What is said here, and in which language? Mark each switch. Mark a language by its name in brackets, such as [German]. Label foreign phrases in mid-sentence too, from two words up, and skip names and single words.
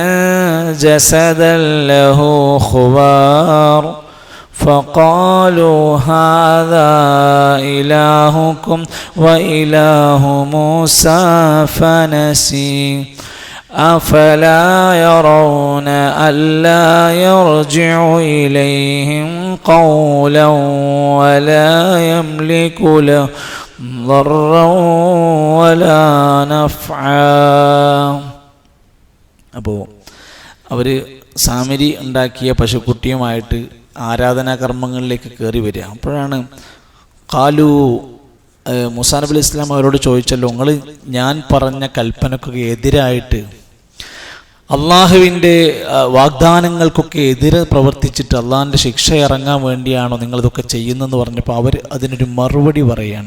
[Arabic] جسدا له خوار فقالوا هذا إلهكم وإله موسى فنسي أفلا يرون ألا يرجع إليهم قولا ولا يملك له ضرا ولا نفعا. [Malayalam] അപ്പോൾ അവർ സാമരി ഉണ്ടാക്കിയ പശുക്കുട്ടിയുമായിട്ട് ആരാധനാകർമ്മങ്ങളിലേക്ക് കയറി വരിക. അപ്പോഴാണ് ഖാലു, മൂസാ നബി [Arabic] عليه السلام [Malayalam] അവരോട് ചോദിച്ചല്ലോ, നിങ്ങൾ ഞാൻ പറഞ്ഞ കൽപ്പനക്കൊക്കെ എതിരായിട്ട്, അള്ളാഹുവിൻ്റെ വാഗ്ദാനങ്ങൾക്കൊക്കെ എതിരെ പ്രവർത്തിച്ചിട്ട് അള്ളാഹിൻ്റെ ശിക്ഷ ഇറങ്ങാൻ വേണ്ടിയാണോ നിങ്ങളിതൊക്കെ ചെയ്യുന്നതെന്ന് പറഞ്ഞപ്പോൾ അവർ അതിനൊരു മറുപടി പറയുകയാണ്.